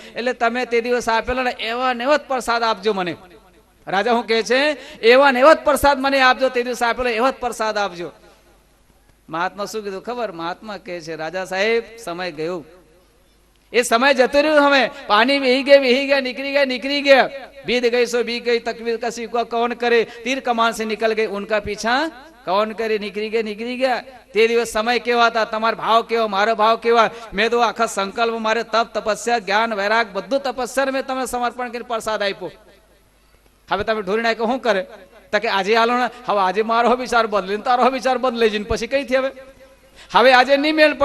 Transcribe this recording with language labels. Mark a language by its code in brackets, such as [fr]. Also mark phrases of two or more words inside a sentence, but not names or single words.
[gu] એટલે તમે તે દિવસ આપેલો ને એવા ને એવા જ પ્રસાદ આપજો મને. રાજા શું કહે છે? એવા ને એવા જ પ્રસાદ મને આપજો, તે દિવસ આપેલો એવા જ પ્રસાદ આપજો. મહાત્મા શું કીધું ખબર? મહાત્મા કહે છે રાજા સાહેબ સમય ગયો, એ સમય જતો રહ્યો. હવે પાણી વહી ગયા, નીકળી ગયા. [hi] बीत गई सो बीत गई, तकबीर कसी को कौन करे, तीर कमान से निकल गई उनका पीछा कौन करे. [gu] નીકળી ગયા. તે દિવસ સમય કેવા હતા, તમારો ભાવ કેવો, મારો ભાવ કેવા. મેં તો આખા સંકલ્પ મારે તપ તપસ્યા જ્ઞાન વૈરાગ બધું તપસ્યા મેં તમે સમર્પણ કરીને પ્રસાદ આપ્યો. હવે તમે ઢોરી નાખ્યો શું કરે? તો કે આજે હાલો ને, હવે આજે મારો વિચાર બદલીને તારો વિચાર બદલાઈ જઈને પછી કઈ થી હવે આજે નહીં મેળ પડે.